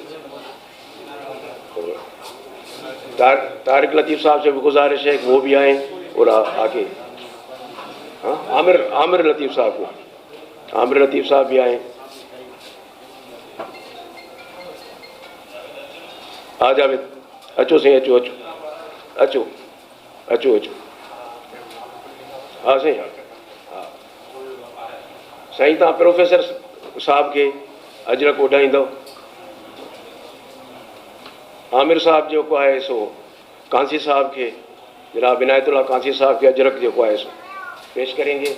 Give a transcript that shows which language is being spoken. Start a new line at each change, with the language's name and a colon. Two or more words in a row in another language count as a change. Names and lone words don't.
Urdu: طارق لطیف صاحب سے بھی گزارش ہے کہ وہ بھی آئیں اور آ کے عامر لطیف صاحب بھی آئیں.
Sindhi: آ جاوید اچو سائیں، اچو ہاں سائیں. ہاں سائیں، تव्हां پروفیسر صاحب کے اجرک اڈائیندو.
Urdu: عامر صاحب
Sindhi: جو کو ہے سو
Urdu: کانسی صاحب کے، جناب عنایت اللہ کانسی صاحب کے اجرک
Sindhi: جو کو ہے سو
Urdu: پیش کریں گے.